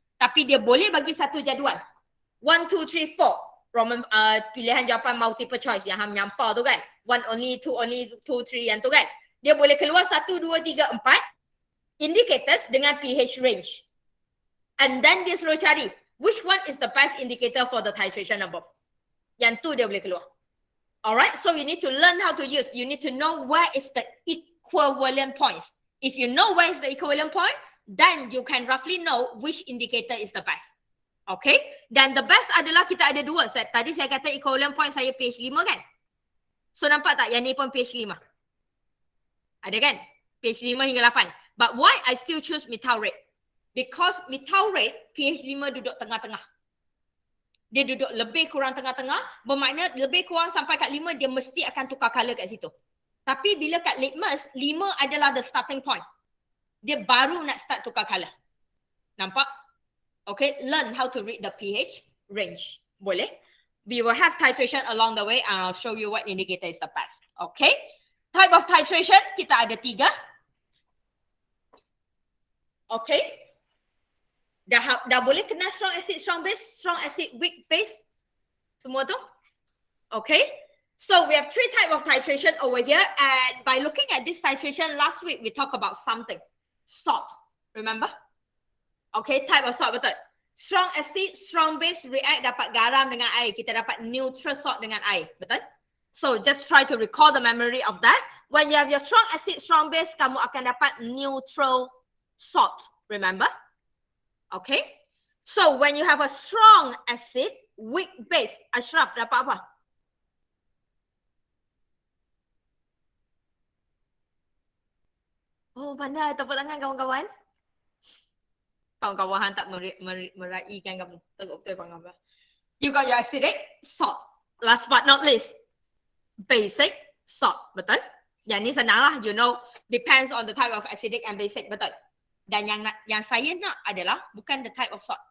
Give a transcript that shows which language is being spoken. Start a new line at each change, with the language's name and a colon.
Malay: Tapi dia boleh bagi satu jadual. 1, 2, 3, 4. Pilihan jawapan multiple choice yang hang menyampar tu kan. 1 only, 2 only, 2, 3 yang tu kan. Dia boleh keluar 1, 2, 3, 4 indicators dengan pH range.
English: And then
Malay: dia suruh cari
English: which one is the best indicator for the titration above.
Malay: Yang tu dia boleh keluar.
English: Alright, so you need to learn how to use. You need to know where is the equivalent points. If you know where is the equivalent point, then you can roughly know which indicator is the best.
Malay: Okay, dan the best adalah kita ada dua. Tadi saya kata equivalent point saya pH 5 kan? So nampak tak yang ni pun pH 5? Ada kan? pH 5 hingga 8.
English: But why I still choose methyl red? Because methyl red pH 5
Malay: duduk tengah-tengah. Dia duduk lebih kurang tengah-tengah, bermakna lebih kurang sampai kat 5 dia mesti akan tukar color kat situ. Tapi bila kat litmus, 5 adalah
English: the starting point.
Malay: Dia baru nak start tukar color. Nampak?
English: Okay, learn how to read the pH range.
Malay: Boleh?
English: We will have titration along the way and I'll show you what indicator is the best. Okay? Type of titration,
Malay: kita ada 3. Okay? Dah boleh kenal strong acid, strong base, strong acid, weak base? Semua tu? Okay?
English: So we have 3 types of titration over here, and by looking at this titration last week, we talked about something. Salt. Remember? Okay, type of salt,
Malay: betul. Strong acid, strong base react dapat garam dengan air. Kita dapat neutral salt dengan air. Betul?
English: So just try to recall the memory of that. When you have your strong acid, strong base,
Malay: kamu akan dapat
English: neutral salt. Remember? Okay. So when you have a strong acid, weak base, Ashraf
Malay: dapat apa? Oh, pandai. Tepuk tangan kawan-kawan. Kawan-kawan tak meraihkan kamu. Tepuk tangan.
English: You got your acidic, salt. Last but not least, basic, salt. Betul?
Malay: Yang ni senang lah.
English: You know, depends on the type of acidic and basic.
Malay: Betul? Dan yang saya nak adalah bukan the type of salt.